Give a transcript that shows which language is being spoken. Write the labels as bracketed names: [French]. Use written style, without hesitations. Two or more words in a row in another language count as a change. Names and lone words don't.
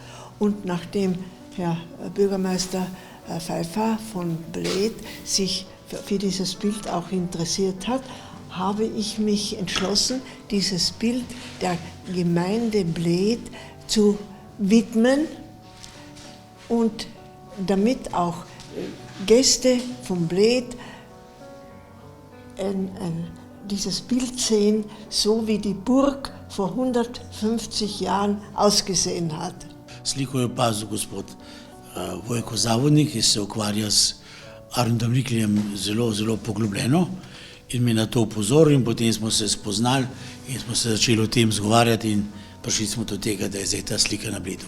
[German] Und nachdem Herr Bürgermeister Pfeiffer von Bled sich für dieses Bild auch interessiert hat, habe ich mich entschlossen, dieses Bild der Gemeinde Bled zu widmen und damit auch Gäste von Bled dieses Bild sehen, so wie die Burg vor 150 Jahren ausgesehen hat. [Slovenian] Sliko je opazil gospod Vojko Zavodnik, ki se ukvarja s Arnoldom Riklijem zelo poglobljeno in me na to upozoril in potem smo se spoznali in smo se začeli o tem zgovarjati in prišli smo do tega, da je zdaj ta slika na Bledu.